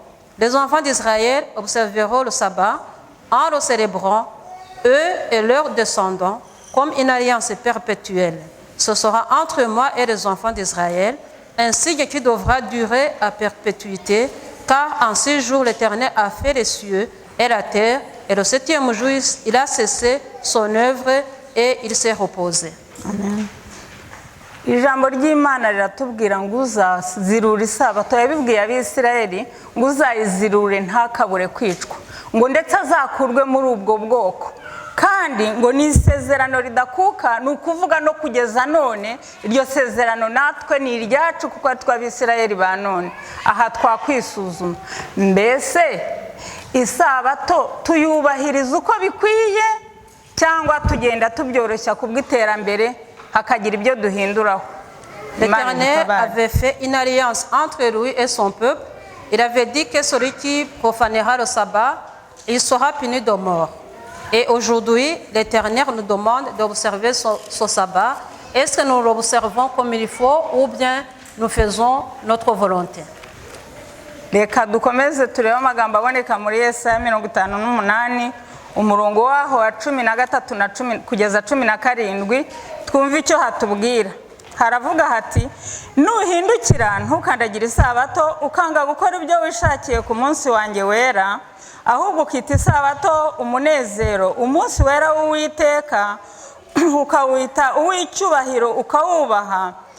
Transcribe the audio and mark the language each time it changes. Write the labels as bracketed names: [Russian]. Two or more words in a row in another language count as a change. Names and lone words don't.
[French] Les enfants d'Israël observeront le sabbat en le célébrant, eux et leurs descendants, comme une alliance perpétuelle. Ce sera entre moi et les enfants d'Israël un signe qui devra durer à perpétuité, car en 6 jours l'Éternel a fait les cieux et la terre, et le 7e jour il a cessé son œuvre et il s'est reposé. Amen. [Kinyarwanda] Ijambo ry'Imana riratubwira ngo uzazirura isabato, yabibwiye Abisirayeli ngo uzayizirure ntakabure kwicwa, ngo ndetse azakurwe muri ubwo bwoko. kandi ngo ni isezerano ridakuka, ni ukuvuga no kugeza none iryo sezerano natwe ni iryacu kuko ari tw'Abisirayeli ba none. Aha twakwisuzuma, mbese isabato tuyubahiriza uko bikwiye cyangwa tugenda tubyoroshya kubw'iterambere hakagira ibyo duhinduraho? [French] L'Éternel avait fait une alliance entre lui et son peuple. Il avait dit que celui qui profanera le sabbat, il sera puni de mort. Et aujourd'hui, l'Éternel nous demande d'observer ce sabbat. Est-ce que nous l'observons comme il faut ou bien nous faisons notre volonté? [Kinyarwanda] Reka dukomeze turebe amagambo aboneka muri Yesaya 58 umurongo waho wa 13 kugeza 17, twumve icyo hatubwira. Haravuga hati, nuhindukira ntukandagire isabato ukanga gukora ibyo wishakiye ku munsi wanjye wera, ahubwo ukita isabato umunezero, umunsi wera w'Uwiteka ukawita uw'icyubahiro ukawubaha,